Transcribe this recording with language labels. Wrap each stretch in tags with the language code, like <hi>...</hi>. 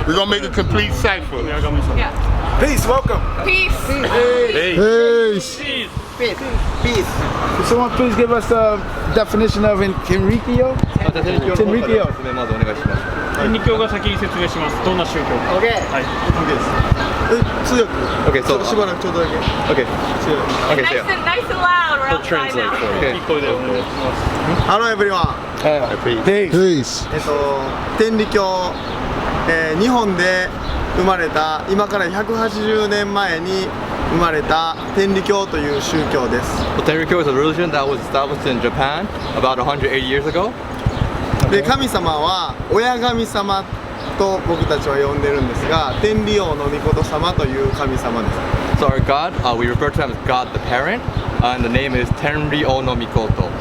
<en>We're gonna make a complete cipher. Yeah. Peace, welcome. Peace. Peace. Peace. Could someone please give us the definition of Tenrikyo?</en> <ja>まずお願いします。天理教が先に説明します。どんな宗教か。</ja> <en>OK。</en> <ja>はい。通訳。</ja> <en>Okay,</en> <ja>ちょっとしばらくちょっとだけ。</ja> <en>okay, okay, Nice so yeah. and nice and loud. We're I'll outside translate now. for you.</en> <ja>聞こえでお願いします。</ja> <en>Hello everyone 。 Peace.</en> <ja>天理教、日本で生まれた今から180年前に生まれた天理教という宗教です。</ja> <en>Well, Tenrikyo is a religion that was established in Japan about 180 years ago.</en> <ja>で神様は親神様と僕たちは呼んでるんですが、天理王の御事様という神様です。</ja> <en>So our God, we refer to him as God the Parent, and the name is Tenryo no Mikoto.</en>